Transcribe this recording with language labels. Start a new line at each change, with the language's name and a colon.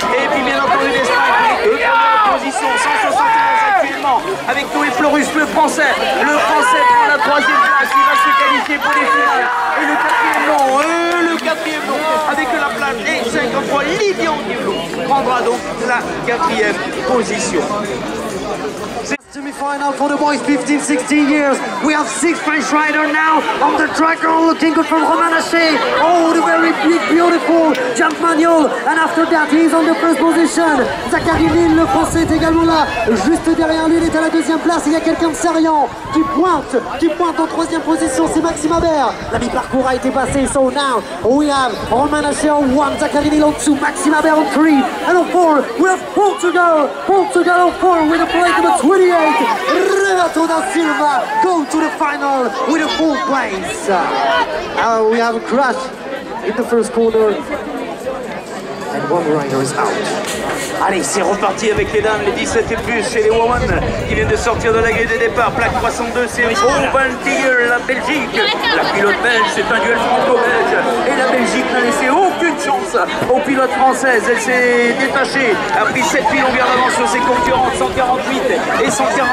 French: Et puis bien entendu l'Espagne pour les 2 premières positions. 171 actuellement avec Noé Florus, le français. Le français prend la 3e place. Il va se qualifier pour les finales. Et le 4e nom, avec la place et 53, Livian Diablo prendra donc la 4e position.
English: Semi-final for the boys, 15-16 years. We have 6 French riders now on the track. Oh, looking good from Romain Haché. Oh, the very big, beautiful jump manual. And after that, he's on the first position.
French: Zachary Lille, le français, est également là. Juste derrière lui, il est à la 2e place. Il y a quelqu'un de Sarian qui pointe en 3e position. C'est Maxime Habert. La mi-parcours a été passé.
English: So now we have Romain Haché on 1, Zachary Lille on 2, Maxime Habert on 3. And on 4, we have Portugal on 4 with a plate number 28. Renato da Silva go to the final with a 4th place. We have a crash in the first corner and 1 rider is out.
French: Allez, c'est reparti avec les dames, les 17 et plus chez les
English: women
French: qui viennent de sortir de la grille des départs. Plaque 302, c'est Van Tiger, la Belgique. La pilote belge, c'est un duel franco-belge. Et la Belgique n'a laissé aucune chance aux pilotes françaises. Elle s'est détachée, a pris 7 pieds longueurs d'avance sur ses concurrentes, 148 et 144.